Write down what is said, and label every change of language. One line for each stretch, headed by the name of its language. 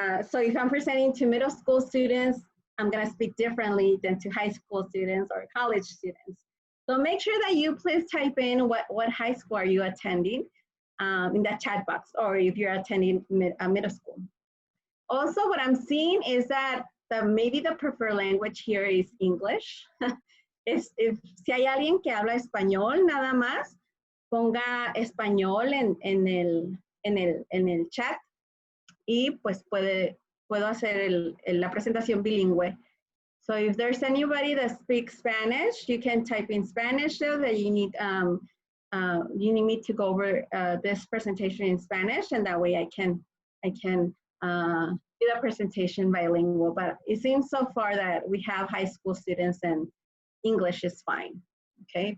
English: So if I'm presenting to middle school students, I'm gonna speak differently than to high school students or college students. So make sure that you please type in what high school are you attending in that chat box, or if you're attending middle school. Also, what I'm seeing is that maybe the preferred language here is English.
Spanish: Si hay alguien que habla español nada más, ponga español en el chat y pues puedo hacer la presentación bilingüe.
English: So if there's anybody that speaks Spanish, you can type in Spanish so that you need me to go over this presentation in Spanish, and that way I can do the presentation bilingual. But it seems so far that we have high school students and English is fine, okay?